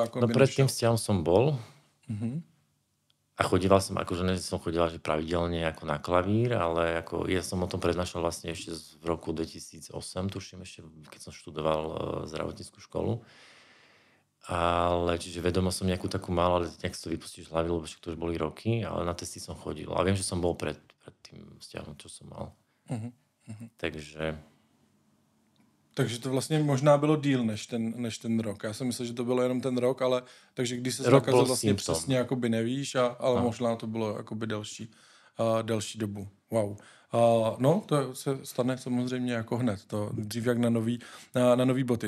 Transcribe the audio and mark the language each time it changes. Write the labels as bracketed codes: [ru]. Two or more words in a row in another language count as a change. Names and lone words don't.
[sk] No pred tým vzťahom som bol a chodíval som, akože som chodila že pravidelne ako na klavír, ale ako ja som o tom prednášal vlastne ešte v roku 2008, tuším ešte, keď som študoval zdravotníckú školu. Ale čiže vedomo som nejakú takú mal, ale nejak si to vypustíš z hlavy, lebo to už boli roky, ale na testy som chodil. A viem, že som bol pred tým vzťahom, čo som mal. [cs] Takže to vlastně možná bylo díl než ten rok. Já jsem myslel, že to bylo jenom ten rok, ale takže když se zakazil vlastně přesně jakoby nevíš, ale možná to bylo jakoby delší dobu. Wow. No, to se stane samozřejmě jako hned. To dřív jak na nový boty.